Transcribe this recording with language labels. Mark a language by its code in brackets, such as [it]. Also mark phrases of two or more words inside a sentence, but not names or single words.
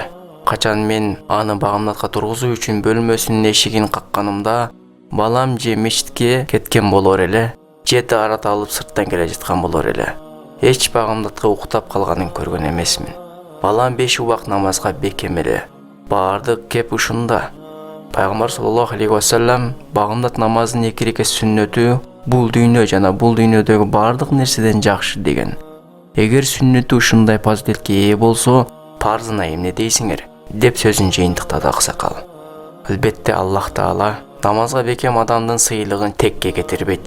[ky] Качан мен аны багымдатка тургузуу үчүн бөлмөсүнүн эшигин какканымда, балам же мечитке кеткен болор эле, же даарат алып сырттан келе жаткан болор эле. Эч багымдатка уктап калганын көргөн эмесмин. Балам 5 убак намазга бекем эле. Баардык кеп ушунда. Пайгамбар [ar] صلى الله عليه وسلم [ky] багымдат намазынын 2 рекет сүннөтү бул дүйнө жана бул дүйнөдөгү баардык нерседен жакшы деген. Эгер сүннөтү ушундай фазилетке ээ болсо, парзына эмне дейсиңер? Деп сөзүн жыйынтыктады аксакал. Албетте Аллах Таала намазга бекем адамдын сыйлыгын текке кетирбейт.